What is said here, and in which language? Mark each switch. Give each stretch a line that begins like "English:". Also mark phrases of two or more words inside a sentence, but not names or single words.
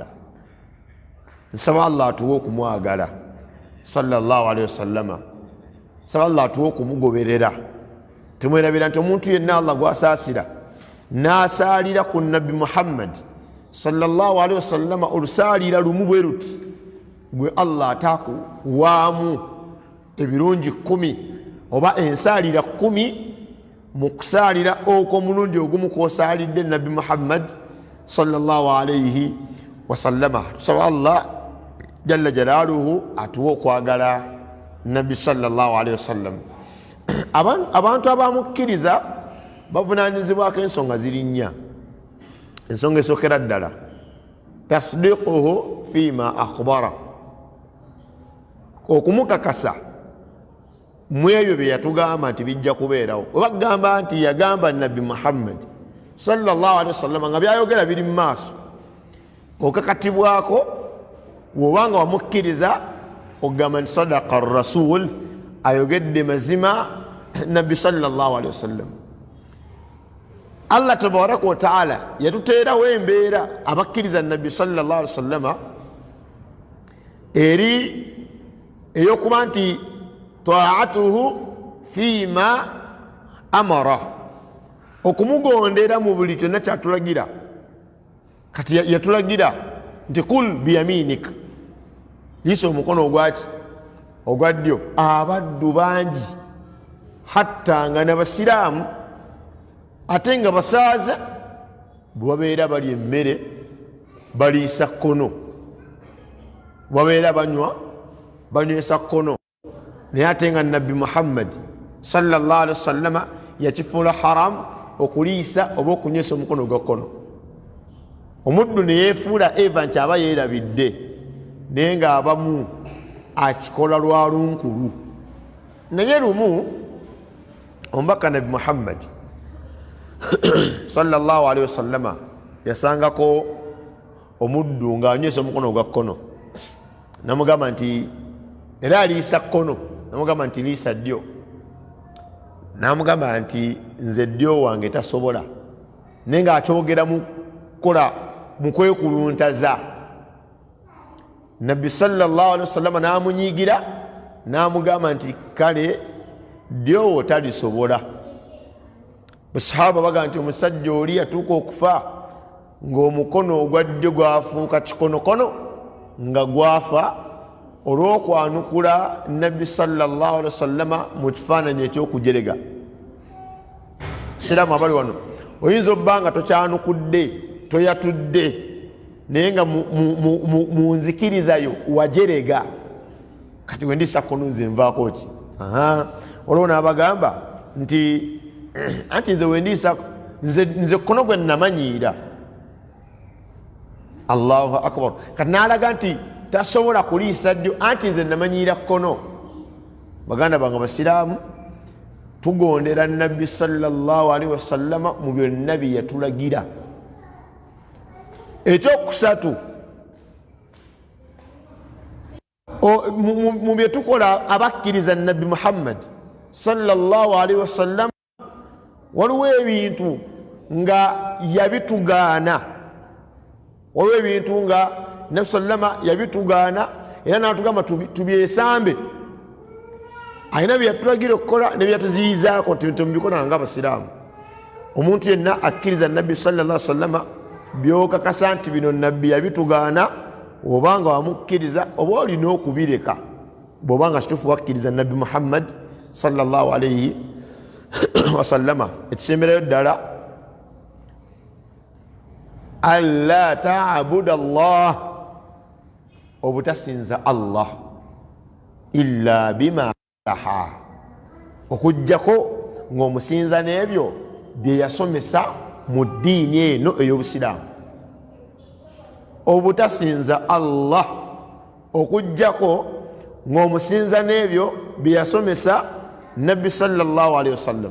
Ganda: Nsaba Allah atuwe okumwagala
Arabic: صلى الله عليه وسلم,
Ganda: nsaba Allah atuwe okumugoberera. Tumwerabira nti omuntu yenna Allah gwasaasira n'asaalira ku nabbi Muhammad
Arabic: صلى الله عليه وسلم
Ganda: olusaalira lumu bwe luti, gwe Allah ataakuwaamu ebirungi 10 oba ensaalira 10 mu kusaalira okw'omulundi ogumu kw'osaalidde nabbi Muhammad
Arabic: صلى الله عليه وسلم.
Ganda: Tusaba Allah
Arabic: جل جلاله
Ganda: atuwe okwagala nabbi
Arabic: صلى الله عليه وسلم.
Ganda: Abantu abamukkiriza bavunaanyizibwako ensonga ziri nnya. Ensonga esookera ddala
Arabic: تصديقه فيما أخبر,
Ganda: okumukakasa mu ebyo bye yatugamba nti bijja kubeerawo. Oba kugamba nti yagamba nabbi Muhammad
Arabic: صلى الله عليه وسلم
Ganda: nga byayogera biri mu maaso, okakatibwako wobanga wamukkiriza okugamba nti
Arabic: صدق رسول,
Ganda: ayogedde mazima nabbi
Arabic: صلى الله عليه وسلم.
Ganda: Allah
Arabic: تبارك وتعالى
Ganda: yatuteerawo embeera abakkiriza nabbi
Arabic: صلى الله عليه وسلم
Ganda: eri eyokuba nti
Arabic: طاعته فيما أمر,
Ganda: okumugondera mu buli kyonna kyatulagira. Kati yatulagira nti
Arabic: كل بيمينك,
Ganda: liisa omukono ogwaki ogwa ddyo. Abaddu bangi hatta nga n'abasiraamu ate nga basaaza bwe babeera balya emmere baliisa kkono, babeera banywa banywesa kkono. Naye ate nga nabbi Muhammad
Arabic: صلى الله عليه وسلم
Ganda: yakifuula haramu okuliisa oba okunywesa omukono gwa kkono. Omuddu ne yeefuula eva nti aba yeerabidde, naye ng'abamu akikola lwa lunkulu. Naye lumu omubaka nabbi Muhammad
Arabic: صلى الله عليه وسلم
Ganda: yasangako omuddu ng'anywesa omukono gwa kkono, namugamba nti era aliisa kkono, namugamba nti liisa ddyo. Namugamba nti nze ddyo wange tasobola, naye ng'akyogera mu kukola mu kwekuluntaza. Nabbi
Arabic: صلى الله عليه وسلم
Ganda: n'amunyiigira n'amugamba nti kale ddyowo talisobola. Basahaba bagamba nti omusajja oli yatuuka okufa ng'omukono ogwa ddyo gwafuuka kikonokono nga gwafa olw'okwanukula nabbi
Arabic: صلى الله عليه وسلم
Ganda: mu kifaananyi eky'okujerega. Siraamu abali wano, oyinza obba nga tokyanukudde, toyatudde, naye nga mu nzikirizayo wajerega. Kati wendiisa kkono nze nvaako ki? Olwo n'abagamba nti anti nze wendiisa nze kkono gwe namanyiira.
Arabic: الله أكبر.
Ganda: Kati n'alaga nti tasobola kuliisa ddyo, anti nze namanyiira kkono. Baganda bange basiraamu, tugondera nabbi
Arabic: صلى الله عليه وسلم
Ganda: mu byonna bye yatulagira. Ekyokusatu mu bye tukola abakkiriza nabbi Muhammad
Arabic: صلى الله عليه وسلم,
Ganda: waliwo ebintu nga yabitugaana, waliwo ebintu nga nabbi sallama yabitugaana era n'atugamba tubyesambe. Alina bye yatulagira okukola ne bye yatuziyizaako nti mubikola nga abasiraamu. omuntu yenna akkiriza nabbi
Arabic: صلى الله عليه وسلم
Ganda: byokakasa nti bino nabbi yabitugaana obanga wamukkiriza oba olina okubireka bwobanga kituufu wakkiriza nabbi Muhammad
Arabic: صلى الله عليه وسلم.
Ganda: Ekisemberayo ddala
Arabic: ألا تعبد الله,
Ganda: obutasinza Allah
Arabic: إلا بما لها,
Ganda: okujjako ng'omusinza n'ebyo bye yasomesa mu ddiini eno ey'obusiraamu. Obutasinza Allah okujjako ng'omusinza n'ebyo bye yasomesa nabbi
Arabic: صلى الله عليه وسلم.